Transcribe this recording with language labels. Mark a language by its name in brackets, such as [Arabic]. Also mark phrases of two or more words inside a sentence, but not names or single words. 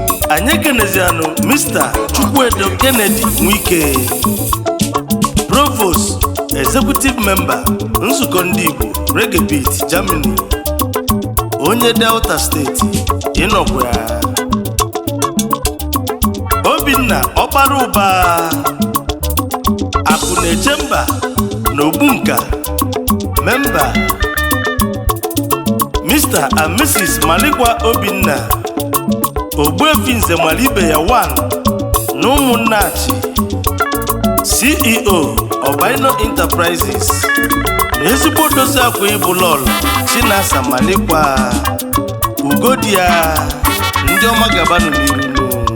[Igbo] Anyị ekenezianụ Mister Chukwuedo Kennedy Nwike, Provost, [English] Executive Member, [Igbo] Nzukọ Ndị Igbo, Reggae Beat, Germany, onye Delta State, ịnọkwa ya. Obinna Ọkpara Ụba, Akụ na-eche mba n'Ogbunka, member. Mister and Missus Malikwa Obinna, Ogbuefi Nze Malibe ya one, na Ụmụnnachi, C E O Obaino Enterprises, na ezigbo dozi akwa ịbụ lọlọ Chinasa Malikwa, Ugodia, ndị ọma gabanụ n'iru nụ.